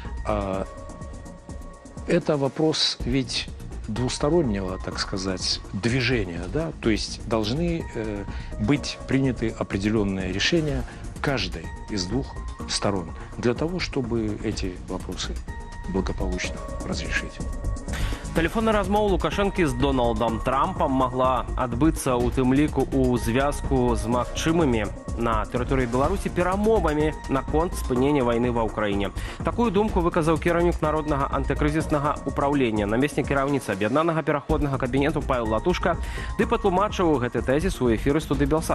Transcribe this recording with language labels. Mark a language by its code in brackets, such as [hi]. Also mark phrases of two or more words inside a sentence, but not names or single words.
[ru] Это вопрос ведь двустороннего, так сказать, движения, да? То есть должны быть приняты определенные решения каждой из двух сторон для того, чтобы эти вопросы благополучно разрешить. [be] Тэлефонная размова Лукашэнкі з Дональдам Трампам магла адбыцца ў тым ліку ў звязку з магчымымі на тэрыторыі Беларусі перамовамі наконт спынення вайны ва ўкраіне. Такую думку выказаў кіраўнік народнага антыкрызіснага ўпраўлення, намеснік кіраўніцы аб'яднанага пераходнага кабінету Павел Латушка, ды патлумачыў гэты тэзіс у эфіры студыі Белсат.